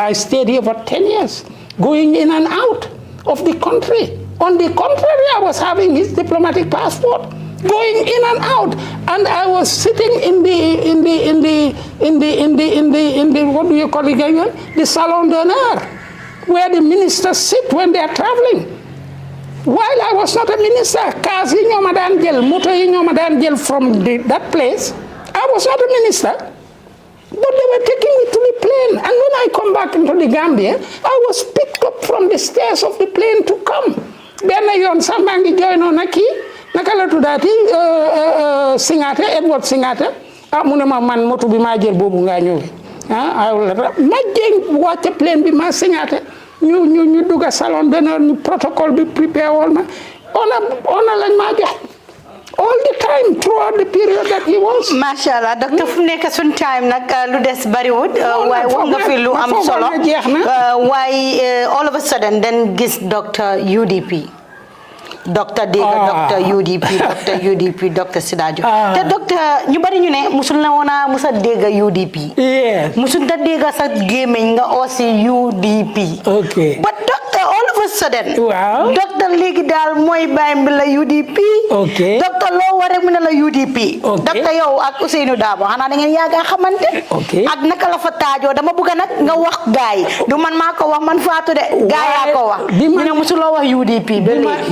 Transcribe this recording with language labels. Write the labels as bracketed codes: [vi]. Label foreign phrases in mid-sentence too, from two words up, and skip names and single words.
[en] I stayed here for 10 years going in and out of the country. On the contrary, I was having his diplomatic passport going in and out, and I was sitting in the what do you call it again? The salon d'honneur, where the ministers sit when they are traveling. While I was not a minister, [wo] cars yi ñoo ma daan jël, moto yi ñoo ma daan jël [en] from that place. I was not a minister, but they were taking me to the plane. And when I come back into the Gambia, I was picked up from the stairs of the plane to come. [wo] Benn yoon sax maa ngi [en] join on [wo] ak kii naka la tuddaati Singate Edward Singate mu ne ma man moto bi maa jël boobu ngaa ñëwee ma jéng wàcce plane bi ma Singate ñu dugga [fr] salon d'honneur [wo] ñu protocole bi prepare woon ma ona lañ maa jox [en] all the time throughout the period that he was. [wo] Mashallah, doctor fu nekk sun time nag lu des bariwut waaye wax nga fi lu am solo waaye [en] all of a sudden then [wo] gis doctor UDP docteur UDP docteur Sidat Jobe te docteur ñu bari ñu ne musul na woona musa dégg UDP musul ta dégg sa gémmiñ nga aussi UDP [en] okay but doctor all of a a sudden. [wo] Waaw. docteur léegi daal mooy bàyyam bi la UDP. [en] Ok. [wo] docteur loo war rek mu ne la UDP. [en] Ok. [wo] docteur yow ak Ousseynou Dabo xanaa da ngeen yàgg a xamante. [en] Ok. [wo] ak naka la fa taajoo dama bëgg nag nga wax gaay du man maa ko wax man Fatou de. gaay yaa ko wax. bi ma ñu ne mosuloo wax UDP. ba léegi